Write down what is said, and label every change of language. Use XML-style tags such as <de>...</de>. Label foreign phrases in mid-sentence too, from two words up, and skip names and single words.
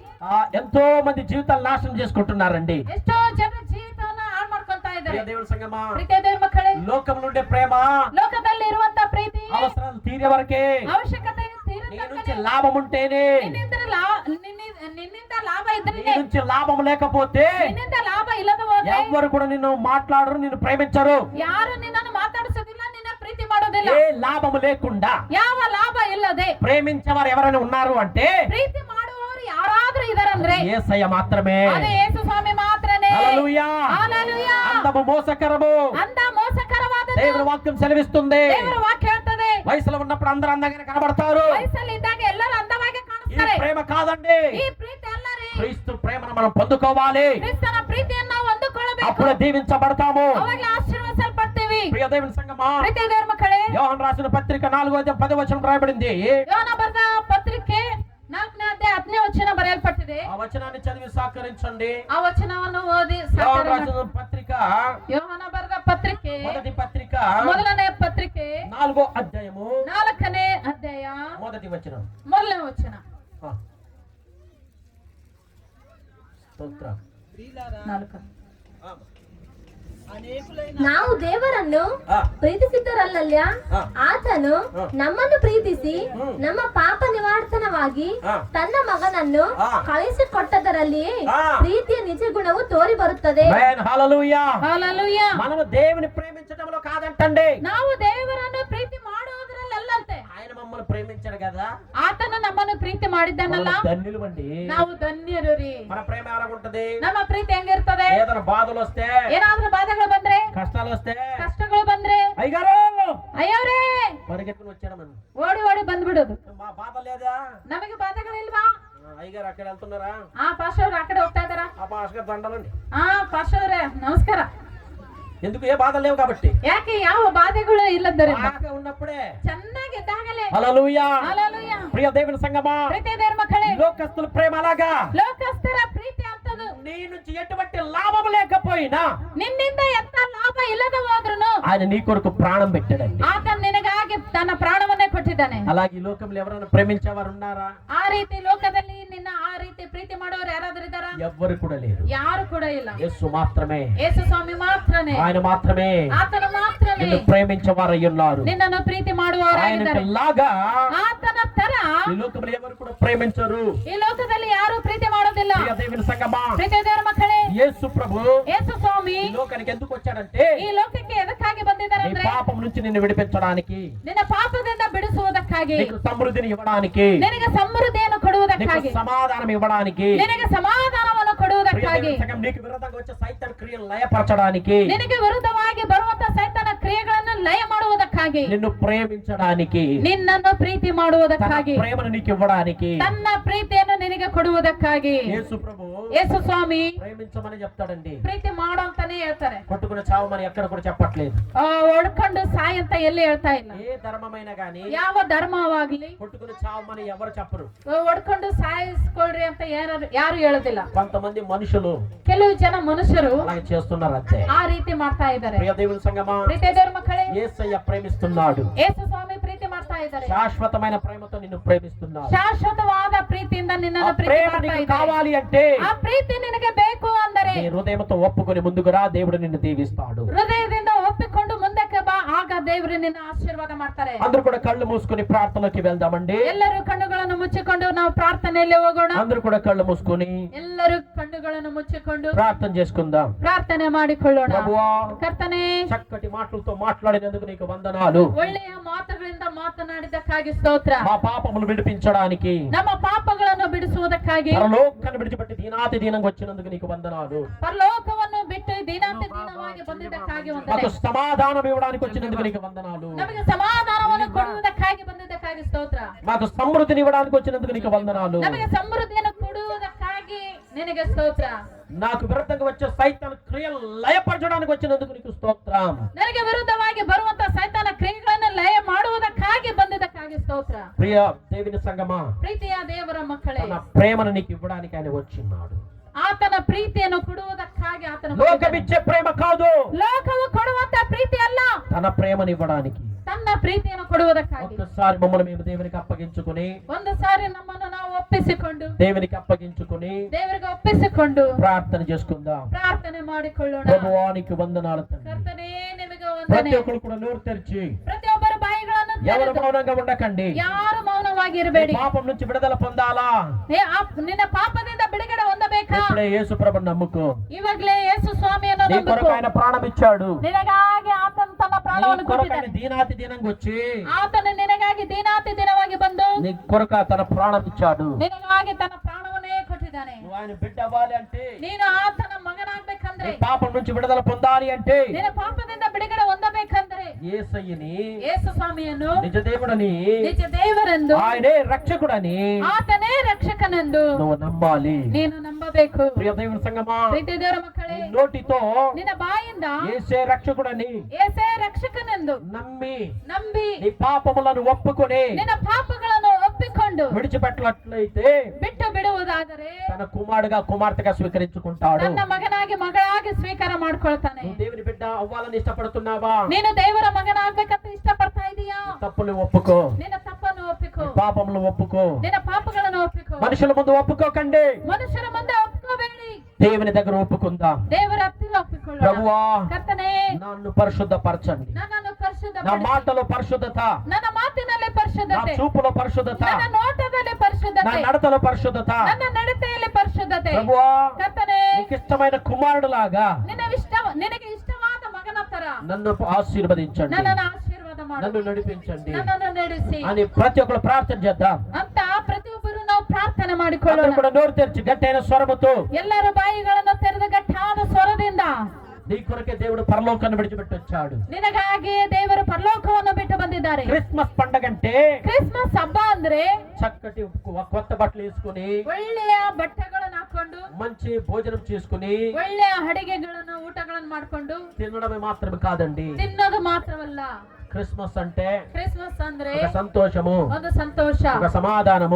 <te>ఎంతో మంది జీవితాలు నాశనం చేసుకుంటున్నారండి.</te> <kn>ಎಷ್ಟೋ ಜನ ಜೀವಿತವನ್ನ ಹಾಳು ಮಾಡ್ಕೊಂತಾ ಇದ್ದಾರೆ.</kn> <te>ప్రియ దేవుని సంగమ,</te> <kn>ಪ್ರೀತಿಯ ದೇವರ ಮಕ್ಕಳೇ,</kn> <te>లోకం నుండే ప్రేమ</te> <kn>ಲೋಕದಲ್ಲಿ ಇರುವಂತ ಪ್ರೀತಿ</kn> <te>అవసరాలు తీరే వరకే,</te> <kn>ಅವಶ್ಯಕತೆ</kn> <te>నీ నుంచి లాభం ఉంటేనే,</te> <kn>ನಿನ್ನಿಂದ ಲಾಭ ಇದ್ರೆ,</kn> <te>నీ నుంచి లాభం లేకపోతే</te> <kn>ನಿನ್ನಿಂದ ಲಾಭ ಇಲ್ಲದ ಹೋದ್ರೆ</kn> <te>ఎవ్వరు కూడా నిన్ను మాట్లాడరు, నిన్ను ప్రేమించరు.</te> <kn>ಯಾರು ನಿನ್ನನ್ನು ಮಾತಾಡಿಸೋದಿಲ್ಲ, ನಿನ್ನ ಪ್ರೀತಿ ಮಾಡೋದಿಲ್ಲ.</kn> <te>ఏ లాభం లేకుండా</te> <kn>ಯಾವ ಲಾಭ ಇಲ್ಲದೆ</kn> <te>ప్రేమించేవారు ఎవరైనా ఉన్నారు అంటే</te> <kn>ಪ್ರೀತಿ ಮಾಡುವವರು ಯಾರಾದ್ರೂ ಇದಾರಂದ್ರೆ</kn> <te>యేసయ్య మాత్రమే.</te> <kn>ಅದೇ ಯೇಸು ಸ್ವಾಮಿ ಮಾತ್ರನೇ.</kn> <te>హల్లెలూయా. హల్లెలూయా. అందము మోసకరము</te> <kn>ಅಂದ ಮೋಸಕರವಾದದ್ದು</kn> <te>దేవుని వాక్యం సెలవిస్తుంది.</te> <kn>ದೇವರ ವಾಕ್ಯ ಹೇಳ್ತದೆ.</kn> <te>వయసులో ఉన్నప్పుడు అందరూ అందంగా కనబడతారు.</te> <kn>ವಯಸ್ಸಲ್ಲಿ ಇದ್ದಾಗ ಎಲ್ಲರೂ ಅಂದವಾಗಿ</kn> <te>ఈ</te> <kn>ಕಾಣಿಸ್ತಾರೆ.</kn> <te>ప్రేమ కాదండి,</te> <kn>ಈ ಪ್ರೀತಿ ಅಲ್ಲ ರೀ.</kn> <te>క్రీస్తు ప్రేమను మనం పొందుకోవాలి.</te> <kn>ಕ್ರಿಸ್ತನ ಪ್ರೀತಿಯನ್ನು ನಾವು ಹೊಂದಿಕೊಳ್ಳಬೇಕು.</kn> <te>అప్పుడే దీవించబడతాము.</te> <kn>ಅವಾಗಲೇ ಆಶೀರ್ವದಿಸಲ್ಪಡ್ತೀವಿ.</kn> <te>ప్రియ దేవుని సంగమా,</te> <kn>ಪ್ರೀತಿಯ ದೇವರ ಮಕ್ಕಳೇ,</kn> <te>యోహాను రాసిన పత్రిక 4:10 రాయబడింది.</te> <kn>ಯೋಹನ ಬರೆದ ಪತ್ರಿಕೆ 4ನೇ ಅಧ್ಯಾಯ 10ನೇ ವಚನ ಬರೆಯಲ್ಪಟ್ಟಿದೆ.</kn> <te>ఆ వచనాన్ని చదివి సహకరించండి.</te> <kn>ಆ ವಚನವನ್ನು ಓದಿ</kn> <te>యోహాను రాసిన పత్రిక</te> <kn>ಯೋಹನ ಬರೆದ ಪತ್ರಿಕೆ</kn> <te>మొదటి పత్రిక</te> <kn>ಮೊದಲನೇ ಪತ್ರಿಕೆ</kn> <te>4వ అధ్యాయము</te> <kn>4ನೇ ಅಧ್ಯಾಯ</kn> <te>మొదటి వచనం.</te> <kn>ಮೊದಲನೇ ವಚನ.</kn> <te>స్తోత్రం. 4.</te> <kn>ನಾವು ದೇವರನ್ನು ಪ್ರೀತಿಸಿದ್ದರಲ್ಲಲ್ಯ, ಆತನು ನಮ್ಮನ್ನು ಪ್ರೀತಿಸಿ ನಮ್ಮ ಪಾಪ ನಿವಾರಣವಾಗಿ ತನ್ನ ಮಗನನ್ನು ಕಳಿಸಿಕೊಟ್ಟದರಲ್ಲಿಯೇ ಪ್ರೀತಿಯ ನಿಜ ಗುಣವು ತೋರಿ ಬರುತ್ತದೆ.</kn> <te>హల్లెలూయా.</te> <kn>ಹಲ್ಲೆಲೂಯಾ.</kn> <te>మనము దేవుని ప్రేమించడంలో కాదంటండి,</te> <kn>ನಾವು ದೇವರನ್ನು ಪ್ರೀತಿ ಮಾಡುವುದರಲ್ಲಂತೆ.</kn> <te>ఆయన మమ్మల్ని ప్రేమించాడు కదా,</te> <kn>ಆತನು ನಮ್ಮನ್ನು ಪ್ರೀತಿ ಮಾಡಿದ್ದಾನಲ್ಲ,</kn> <te>ధన్యులు అండి.</te> <kn>ನಾವು ಧನ್ಯರು ರೀ.</kn> <te>మన ప్రేమ ఎలాగుంటది?</te> <kn>ನಮ್ಮ ಪ್ರೀತಿ ಹೆಂಗಿರ್ತದೆ?</kn> <te>ఏదైనా బాధలు వస్తే,</te> <kn>ಏನಾದ್ರೂ ಬಾಧೆಗಳು ಬಂದ್ರೆ,</kn> <te>కష్టాలు వస్తే,</te> <kn>ಕಷ್ಟಗಳು ಬಂದ್ರೆ,</kn> <te>అయ్యగారు</te> <kn>ಅಯ್ಯವ್ರೇ</kn> <te>పరిగెత్తుకుని వచ్చాడు. మనం</te> <kn>ಓಡಿ ಓಡಿ ಬಂದ್ಬಿಡೋದು.</kn> <te>మా బాధ లేదా?</te> <kn>ನಮಗೆ ಬಾಧೆಗಳಿಲ್ವಾ?</kn> <te>అయ్యగారు అక్కడ వెళ్తున్నారా?</te> <kn>ಆ ಪಾಸ್ಟರ್ ಅವ್ರು ಆ ಕಡೆ ಹೋಗ್ತಾ ಇದಾರ?</kn> <te>ఆ పాస్టర్ దండలండి.</te> <kn>ಪಾಸ್ಟರ್ ಅವರೇ ನಮಸ್ಕಾರ.</kn> <te>ఎందుకు? ఏ బాధలు లేవు కాబట్టి.</te> <kn>ಯಾಕೆ? ಯಾವ ಬಾಧೆಗಳು ಇಲ್ಲದ್ದರಿಂದ.</kn> <te>బాగా ఉన్నప్పుడే.</te> <kn>ಚೆನ್ನಾಗಿದ್ದಾಗಲೇ.</kn> <te>హల్లెలూయా.</te> <kn>ಹಲ್ಲೆಲೂಯಾ.</kn> <te>ప్రియ దేవుని సంగమా,</te> <kn>ಪ್ರೀತಿಯ ದೇವರ ಮಕ್ಕಳೇ,</kn> <te>లోకస్తుల ప్రేమ అలాగా,</te> <kn>ಲೋಕಸ್ಥರ ಪ್ರೀತಿ ಅಂತದು</kn> <te>నీ నుంచి ఎటువంటి లాభం లేకపోయినా</te> <kn>ನಿನ್ನಿಂದ ಎಂತ ಲಾಭ ಇಲ್ಲದ ಹೋದ್ರುನು</kn> <te>ఆయన నీ కొరకు ప్రాణం పెట్టాడండి.</te> <kn>ಆತ ನಿನಗಾಗಿ ತನ್ನ ಪ್ರಾಣವನ್ನೇ ಕೊಟ್ಟಿದ್ದಾನೆ.</kn> <te>అలాగే ఈ లోకంలో ఎవరైనా ప్రేమించేవారు ఉన్నారా?</te> <kn>ಆ ರೀತಿ ಲೋಕದಲ್ಲಿ ನಿನ್ನ ಆ ರೀತಿ ಪ್ರೀತಿ ಮಾಡೋರು ಯಾರಾದ್ರೂ ಇದ್ದಾರ?</kn> <te>ఎవ్వరు కూడా లేరు.</te> <kn>ಯಾರು ಕೂಡ ಇಲ್ಲ.</kn> <te>యేసు మాత్రమే,</te> <kn>ಯೇಸು ಸ್ವಾಮಿ ಮಾತ್ರನೇ,</kn> <te>ఆయన మాత్రమే</te> <kn>ಆತನ ಮಾತ್ರನೇ</kn> <te>నిన్ను ప్రేమించేవారు అయి ఉన్నారు.</te> <kn>ನಿನ್ನನ್ನು ಪ್ರೀತಿ ಮಾಡುವವರಾಗಿದ್ದಾರೆ.</kn> <te>ఆయనకు లాగా</te> <kn>ಆತನ ತರ</kn> <te>ఈ లోకంలో ఎవరు కూడా ప్రేమించరు.</te> <kn>ಈ ಲೋಕದಲ್ಲಿ ಯಾರು ಪ್ರೀತಿ ಮಾಡೋದಿಲ್ಲ.</kn> <te>ప్రియ దేవుని సంగమా,</te> <kn>ಪ್ರೀತಿಯ ದೇವರ ಮಕ್ಕಳೇ,</kn> <te>యేసు ప్రభు</te> <kn>ಯೇಸು ಸ್ವಾಮಿ</kn> <te>ఈ లోకానికి ఎందుకు వచ్చాడంటే,</te> <kn>ಈ ಲೋಕಕ್ಕೆ ಎದಕ್ಕಾಗಿ ಬಂದಿದ್ದಾರೆ</kn> <te>నీ</te> <kn>ಅಂದ್ರೆ</kn> <te>పాపం నుంచి నిన్ను విడిపించడానికి,</te> <kn>ನಿನ್ನ ಪಾಪದಿಂದ ಬಿಡಿಸುವುದಕ್ಕಾಗಿ,</kn> <te>నీకు సమృద్ధిని ఇవ్వడానికి,</te> <kn>ನಿನಗೆ ಸಮೃದ್ಧಿಯನ್ನು</kn> <te>నీకు</te> <kn>ಕೊಡುವುದಕ್ಕಾಗಿ,</kn> <te>సమాధానం ఇవ్వడానికి,</te> <kn>ನಿನಗೆ సమాಧಾನವನ್ನು</kn> <te>ప్రియ</te> <kn>ಕೊಡುವುದಕ್ಕಾಗಿ,</kn> <te>దేవుని సంగమా, నీకు విరోధంగా వచ్చే సైతాన్ క్రియలు లయపరచడానికి,</te> <kn>ನಿನಗೆ ವಿರುದ್ಧವಾಗಿ ಬರುವಂತ ಸೈತಾನ ಕ್ರಿಯೆಗಳನ್ನು ಲಯ ಮಾಡುವುದಕ್ಕಾಗಿ,</kn> <te>నిన్ను ప్రేమించడానికి,</te> <kn>ನಿನ್ನನ್ನು ಪ್ರೀತಿ</kn> <te>తన</te> <kn>ಮಾಡುವುದಕ್ಕಾಗಿ,</kn> <te>ప్రేమను నీకు ఇవ్వడానికి</te> <kn>ತನ್ನ ಪ್ರೀತಿಯನ್ನು ನಿನಗೆ ಕೊಡುವುದಕ್ಕಾಗಿ</kn> <te>యేసు ప్రభు</te> <kn>ಯೇಸು ಸ್ವಾಮಿ</kn> <te>ప్రేమించమని చెప్తాడండి.</te> <kn>ಪ್ರೀತಿ ಮಾಡು ಅಂತಾನೆ ಹೇಳ್ತಾರೆ.</kn> <te>కొట్టుకుని చావమని ఎక్కడ కూడా చెప్పట్లేదు.</te> <kn>ಒಡ್ಕೊಂಡು ಸಾಯ್ ಅಂತ ಎಲ್ಲಿ ಹೇಳ್ತಾ ಇಲ್ಲ.</kn> <te>ఏ ధర్మమైనా గానీ</te> <kn>ಯಾವ ಧರ್ಮವಾಗ್ಲಿ</kn> <te>కొట్టుకుని చావమని ఎవరు చెప్పరు.</te> <kn>ಒಡ್ಕೊಂಡು ಸಾಯಿಸ್ಕೊಳ್ರಿ ಅಂತ ಯಾರು ಹೇಳೋದಿಲ್ಲ.</kn> <te>కొంతమంది మనుషులు</te> <kn>ಕೆಲವು ಜನ ಮನುಷ್ಯರು</kn> <te>అలాగే చేస్తున్నారు అంతే.</te> <kn>ಆ ರೀತಿ ಮಾಡ್ತಾ ಇದ್ದಾರೆ.</kn> <te>ప్రియ దేవుని సంగమా,</te> <kn>ಪ್ರೀತಿಯ ದೇವರ ಮಕ್ಕಳೇ,</kn> <te>యేసయ్య ప్రేమిస్తున్నాడు.</te> <kn>ಯೇಸು ಸ್ವಾಮಿ ಪ್ರೀತಿ ಮಾಡ್ತಾ ಇದ್ದಾರೆ.</kn> <te>శాశ్వతమైన ప్రేమతో నిన్ను ప్రేమిస్తున్నాడు.</te> <kn>ಶಾಶ್ವತವಾದ ಪ್ರೀತಿಯಿಂದ</kn> <te>ఆ</te> <kn>ನಿನ್ನನ್ನು ಪ್ರೀತಿ</kn> <te>ప్రేమ</te> <kn>ಮಾಡ್ತಾ</kn> <te>నీకు</te> <kn>ಇದ್ದಾರೆ.</kn> <te>కావాలి అంటే</te> <kn>ಆ ಪ್ರೀತಿ ನಿನಗೆ ಬೇಕು ಅಂದರೆ</kn> <te>నీ హృదయంతో ఒప్పుకొని ముందుకు రా, దేవుడు నిన్ను దీవిస్తాడు.</te> <kn>ಹೃದಯದಿಂದ ಒಪ್ಪಿಕೊಂಡು ಮುಂದಕ್ಕೆ ಬಾ, ಆಗ ದೇವರು ನಿನ್ನ ಆಶೀರ್ವಾದ ಮಾಡ್ತಾರೆ.</kn> <te>అందరూ కూడా కళ్ళు మూసుకొని ప్రార్థనలోకి వెళ్దామండి.</te> <kn>ಎಲ್ಲರೂ ಕಣ್ಣುಗಳನ್ನು ಮುಚ್ಚಿಕೊಂಡು ನಾವು ಪ್ರಾರ್ಥನೆಯಲ್ಲಿ ಹೋಗೋಣ.</kn> <te>అందరూ కూడా కళ్ళు మూసుకొని</te> <kn>ಎಲ್ಲರೂ ಕಣ್ಣುಗಳನ್ನು ಮುಚ್ಚಿಕೊಂಡು</kn> <te>ప్రార్థన చేసుకుందాం.</te> <kn>ಪ್ರಾರ್ಥನೆ ಮಾಡಿಕೊಳ್ಳೋಣ.</kn> <te>ప్రభువా,</te> <kn>ಕರ್ತನೇ,</kn> <te>చక్కటి మాటలతో మాట్లాడినందుకు నీకు వందనాలు.</te> <kn>ಒಳ್ಳೆಯ ಮಾತುಗಳಿಂದ ಮಾತನಾಡಿದ್ದಕ್ಕಾಗಿ ಸ್ತೋತ್ರ.</kn> <te>మా పాపములు విడిపించడానికి,</te> <kn>ನಮ್ಮ ಪಾಪಗಳನ್ನು ಬಿಡಿಸುವುದಕ್ಕಾಗಿ,</kn> <te>పరలోకాన్ని విడిచిపెట్టి దీనాతి దీనంగా వచ్చినందుకు నీకు వందనాలు.</te> <kn>ಪರಲೋಕವನ್ನು ಬಿಟ್ಟು ದೀನಾತಿ ದೀನವಾಗಿ ಬಂದಿದ್ದಕ್ಕಾಗಿ</kn> <te>మాకు</te> <kn>ವಂದನೆ.</kn> <te>సమాధానం ఇవ్వడానికి వచ్చినందుకు నీకు వందనాలు.</te> <kn>ನಮಗೆ ಸಮಾಧಾನವನ್ನು ಕೊಡುವುದಕ್ಕಾಗಿ ಬಂದಿದ್ದಕ್ಕಾಗಿ ಸ್ತೋತ್ರ.</kn> <te>మాకు సమృద్ధిని ఇవ్వడానికి వచ్చినందుకు నీకు వందనాలు.</te> <kn>ನಮಗೆ ಸಮೃದ್ಧಿಯನ್ನು ಕೊಡುವುದಕ್ಕಾಗಿ ನಿನಗೆ ಸ್ತೋತ್ರ.</kn> <te>నాకు విరుద్ధంగా వచ్చే సైతాన్ క్రియలు లయపరచడానికి వచ్చినందుకు నీకు స్తోత్రం.</te> <kn>ನನಗೆ ವಿರುದ್ಧವಾಗಿ ಬರುವಂತ ಸೈತಾನ ಕ್ರಿಯೆಗಳನ್ನು ಲಯ ಮಾಡುವುದಕ್ಕಾಗಿ ಬಂದಿದ್ದಕ್ಕಾಗಿ ಸ್ತೋತ್ರ.</kn> <te>ప్రియ దేవుని సంగమా,</te> <kn>ಪ್ರೀತಿಯ ದೇವರ ಮಕ್ಕಳೇ,</kn> <te>తన ప్రేమను నీకు ఇవ్వడానికి ఆయన వచ్చిన్నాడు.</te> <kn>ಆತನ ಪ್ರೀತಿಯನ್ನು ಕೊಡುವುದಕ್ಕಾಗಿ ಆತನ</kn> <te>లోకమిచ్చే ప్రేమ కాదు,</te> <kn>ಲೋಕವು ಕೊಡುವಂತ ಪ್ರೀತಿ ಅಲ್ಲ,</kn> <te>తన ప్రేమను ఇవ్వడానికి</te> <kn>ತನ್ನ ಪ್ರೀತಿಯನ್ನು ಕೊಡುವುದಕ್ಕಾಗಿ</kn> <te>ఒక్కసారి మమ్మల్ని మేము దేవునికి అప్పగించుకొని</te> <kn>ಒಂದು ಸಾರಿ ನಮ್ಮನ್ನು ನಾವು ಒಪ್ಪಿಸಿಕೊಂಡು</kn> <te>దేవునికి అప్పగించుకొని</te> <kn>ದೇವರಿಗೆ ಒಪ್ಪಿಸಿಕೊಂಡು</kn> <te>ప్రార్థన చేసుకుందాం.</te> <kn>ಪ್ರಾರ್ಥನೆ ಮಾಡಿಕೊಳ್ಳೋಣ.</kn> <te>ప్రభువానికి వందనాలు తండ్రి.</te> <kn>ಕರ್ತನೇ ನಿಮಗೆ</kn> <te>ప్రతి</te> <kn>ವಂದನೆ.</kn> <te>ఒక్కరు కూడా నోరు తెరిచి</te> <kn>ಪ್ರತಿಯೊಬ್ಬರ ಬಾಯಿಗಳನ್ನು</kn> <te>ఎవరు</te> <kn>ತೆರೆದು</kn> <te>మౌనంగా ఉండకండి.</te> <kn>ಯಾರು ಮೌನವಾಗಿ ಇರಬೇಡಿ.</kn> <te>పాపం నుంచి విడుదల పొందాలా?</te> <kn>ನಿನ್ನ ಪಾಪದಿಂದ ಬಿಡುಗಡೆ ಹೊಂದಬೇಕಾ?</kn> <te>ఇప్పుడే యేసు ప్రభుని నమ్ముకో.</te> <kn>ಇವಾಗಲೇ ಯೇಸು ಸ್ವಾಮಿಯನ್ನು</kn> <te>నీ</te> <kn>ನಂಬು.</kn> <te>కొరకు ఆయన ప్రాణం ఇచ్చాడు.</te> <kn>ನಿನಗಾಗಿ ಆತನು ತನ್ನ ಪ್ರಾಣವನ್ನು</kn> <te>నీ కొరకు ఆయన</te> <kn>ಕೊಟ್ಟಿದ್ದಾನೆ.</kn> <te>దీనాతి దీనంగా వచ్చి</te> <kn>ಆತನು ನಿನಗಾಗಿ ದಿನಾತಿ ದಿನವಾಗಿ ಬಂದು</kn> <te>నీ కొరకు తన ప్రాణం ఇచ్చాడు.</te> <kn>ನಿನಗಾಗಿ ತನ್ನ ಪ್ರಾಣವನ್ನೇ ಕೊಟ್ಟಿದ್ದಾನೆ.</kn> <te>నువ్వు ఆయన బిడ్డ అవ్వాలి అంటే,</te> <kn>ನೀನು ಆತನ ಮಗನಾಗ್ಬೇಕಂದ್ರೆ,</kn> <te>నీ పాపం నుంచి విడుదల పొందాలి అంటే,</te> <kn>ನಿನ್ನ ಪಾಪದಿಂದ ಬಿಡುಗಡೆ ಹೊಂದಬೇಕಂದ್ರೆ</kn> <te>యేసయ్యని</te> <kn>ಯೇಸು ಸ್ವಾಮಿಯನ್ನು</kn> <te>నిజ దేవుడని,</te> <kn>ನಿಜ ದೇವರೆಂದು,</kn> <te>ఆయనే రక్షకుడని</te> <kn>ಆತನೇ ರಕ್ಷಕನೆಂದು</kn> <te>నువ్వు నమ్మాలి.</te> <kn>ನೀನು ನಂಬಬೇಕು.</kn> <te>ప్రియ దేవుని సంగమా,</te> <kn>ಪ್ರೀತಿ ದೇವರ ಮಕ್ಕಳೇ,</kn> <te>నీ నోటితో</te> <kn>ನಿನ್ನ ಬಾಯಿಂದ</kn> <te>యేసే రక్షకుడని</te> <kn>ಯೇಸೇ ರಕ್ಷಕನೆಂದು</kn> <te>నమ్మి</te> <kn>ನಂಬಿ</kn> <te>నీ పాపములను ఒప్పుకొని</te> <kn>ನಿನ್ನ పాపಗಳನ್ನು ಒಪ್ಪಿಕೊಂಡು</kn> <te>విడిచిపెట్టినట్లయితే</te> <kn>ಬಿಟ್ಟು ಬಿಡುವುದಾದರೆ</kn> <te>తన కుమారుడుగా కుమార్తెగా స్వీకరించుకుంటాడు.</te> <kn>ತನ್ನ ಮಗನಾಗಿ ಮಗಳಾಗಿ ಸ್ವೀಕಾರ ಮಾಡ್ಕೊಳ್ತಾನೆ.</kn> <te>నువ్వు దేవుని బిడ్డ అవ్వాలని ఇష్టపడుతున్నావా?</te> <kn>ನೀನು ದೇವರ ಮಗನಾಗ್ಬೇಕಂತ ಇಷ್ಟಪಡ್ತಾ ಇದೀಯಾ?</kn> <te>తప్పులు ఒప్పుకో.</te> <kn>ನಿನ್ನ ತಪ್ಪನ್ನು ಒಪ್ಪಿಕೋ.</kn> <te>పాపములు ఒప్పుకో.</te> <kn>ನಿನ್ನ ಪಾಪಗಳನ್ನು ಒಪ್ಪಿಕೋ.</kn> <te>మనుషుల ముందు ఒప్పుకోకండి.</te> <kn>ಮನುಷ್ಯರ ಮುಂದೆ ಒಪ್ಪಿಕೋಬೇಡಿ.</kn> <te>దేవుని దగ్గర ఒప్పుకుందాం.</te> <kn>ದೇವರ ಹತ್ತಿರ ಒಪ್ಪಿಕೊಳ್ಳೋಣ.</kn> <te>ప్రభువా,</te> <kn>ಕರ್ತನೇ,</kn> <te>నన్ను పరిశుద్ధపరచండి.</te> <kn>ನನ್ನನ್ನು</kn> <te>నా</te> <kn>ಪರಿಶುದ್ಧಪಡಿಸಿ.</kn> <te>మాటలో పరిశుద్ధత,</te> <kn>ನನ್ನ ಮಾತಿನಲ್ಲಿ</kn> <te>నా</te> <kn>ಪರಿಶುದ್ಧತೆ,</kn> <te>చూపులో పరిశుద్ధత,</te> <kn>ನನ್ನ ನೋಟದಲ್ಲಿ</kn> <te>నా</te> <kn>ಪರಿಶುದ್ಧತೆ,</kn> <te>నడతలో పరిశుద్ధత.</te> <kn>ನನ್ನ ನಡತೆಯಲ್ಲಿ ಪರಿಶುದ್ಧತೆ.</kn> <te>ప్రభువా,</te> <kn>ಕರ್ತನೇ,</kn> <te>నీకు ఇష్టమైన కుమారుడులాగా</te> <kn>ನಿನಗೆ ಇಷ್ಟವಾದ ಮಗನ ತರ</kn> <te>నన్ను ఆశీర్వదించండి,</te> <kn>ನನ್ನನ್ನು ಆಶೀರ್ವಾದ ಮಾಡು,</kn> <te>నన్ను నడిపించండి</te> <kn>ನನ್ನನ್ನು ನಡೆಸಿ</kn> <te>అని ప్రతి ఒక్కరు ప్రార్థన చేద్దాం.</te> <kn>ಅಂತ ಪ್ರತಿಯೊಬ್ಬರು ನಾವು ಪ್ರಾರ್ಥನೆ</kn> <te>అందరూ</te> <kn>ಮಾಡಿಕೊಳ್ಳೋಣ.</kn> <te>కూడా నోరు తెరిచి గట్టైన స్వరముతో,</te> <kn>ಎಲ್ಲರೂ ಬಾಯಿಗಳನ್ನು ತೆರೆದ ಗಟ್ಟಾದ ಸ್ವರದಿಂದ,</kn> <te>నీ కొరకే దేవుడు పరలోకాన్ని విడిచిపెట్టి వచ్చాడు.</te> <kn>ನಿನಗಾಗಿ ದೇವರು ಪರಲೋಕವನ್ನು ಬಿಟ್ಟು ಬಂದಿದ್ದಾರೆ.</kn> <te>క్రిస్మస్ పండగ అంటే</te> <kn>ಕ್ರಿಸ್ಮಸ್ ಹಬ್ಬ ಅಂದ್ರೆ</kn> <te>చక్కటి కొత్త బట్టలు వేసుకుని,</te> <kn>ಒಳ್ಳೆಯ ಬಟ್ಟೆಗಳನ್ನು ಹಾಕೊಂಡು,</kn> <te>మంచి భోజనం చేసుకుని</te> <kn>ಒಳ್ಳೆಯ ಅಡಿಗೆಗಳನ್ನು ಊಟಗಳನ್ನು ಮಾಡ್ಕೊಂಡು</kn> <te>తినడమే మాత్రమే కాదండి.</te> <kn>ತಿನ್ನೋದು ಮಾತ್ರವಲ್ಲ.</kn> <te>క్రిస్మస్ అంటే</te> <kn>ಕ್ರಿಸ್ಮಸ್ ಅಂದ್ರೆ</kn> <te>ఒక సంతోషము,</te> <kn>ಒಂದು ಸಂತೋಷ,</kn> <te>ఒక సమాధానము.</te>